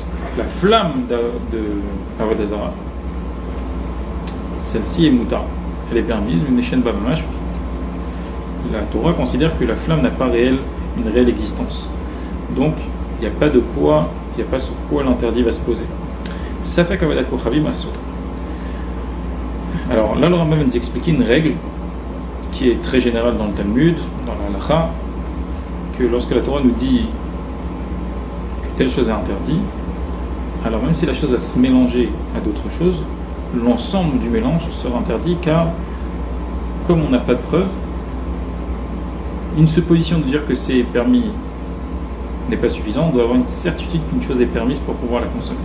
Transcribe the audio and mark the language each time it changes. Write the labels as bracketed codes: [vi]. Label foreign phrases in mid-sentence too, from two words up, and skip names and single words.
[fr] La flamme de l' [he] עבודה זרה, [fr] celle-ci est mouta, elle est permise, mais n'est pas mamash. La Torah considère que la flamme n'a pas une réelle existence. Donc, il n'y a pas de quoi, il n'y a pas sur quoi l'interdit va se poser. Ça fait qu' [he] עבודת כוכבים אסור. [fr] Alors là, le Rambam nous explique une règle qui est très générale dans le Talmud, dans la Halacha, que lorsque la Torah nous dit que telle chose est interdite, alors même si la chose va se mélanger à d'autres choses, l'ensemble du mélange sera interdit, car comme on n'a pas de preuve, une supposition de dire que c'est permis n'est pas suffisant, on doit avoir une certitude qu'une chose est permise pour pouvoir la consommer.